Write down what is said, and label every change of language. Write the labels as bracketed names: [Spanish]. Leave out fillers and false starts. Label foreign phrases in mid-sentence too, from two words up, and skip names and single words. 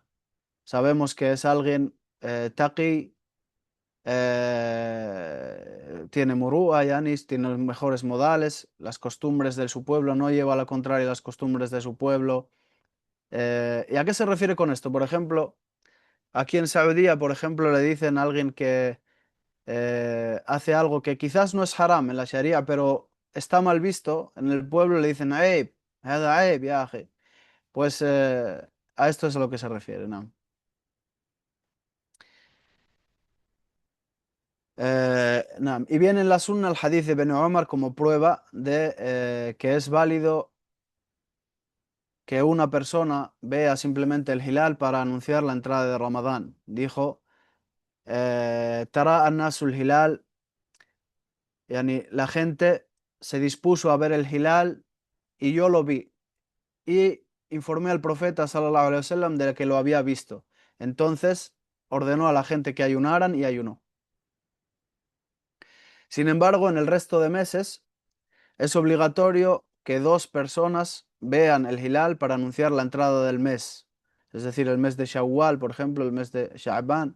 [Spanish] Sabemos que es alguien taqi, tiene murúa, yanis, tiene los mejores modales, las costumbres de su pueblo, no lleva a la contraria las costumbres de su pueblo. ¿Y a qué se refiere con esto? Por ejemplo, aquí en Saudía, por ejemplo, le dicen a alguien que hace algo que quizás no es haram en la Sharia, pero está mal visto, en el pueblo le dicen [Arabic] عيب، هذا عيب، يا أخي. [Spanish] Pues a esto es a lo que se refiere, ¿no? Y viene en la sunna el hadith de Ibn Umar como prueba de que es válido que una persona vea simplemente el hilal para anunciar la entrada de Ramadán. Dijo, [Arabic] تراءى الناس الهلال، يعني, [Spanish] la gente se dispuso a ver el hilal y yo lo vi. Y informé al profeta [Arabic] صلى الله عليه وسلم [Spanish] de que lo había visto. Entonces ordenó a la gente que ayunaran y ayunó. Sin embargo, en el resto de meses es obligatorio que dos personas vean el hilal para anunciar la entrada del mes. Es decir, el mes de Shawwal, por ejemplo, el mes de Sha'ban.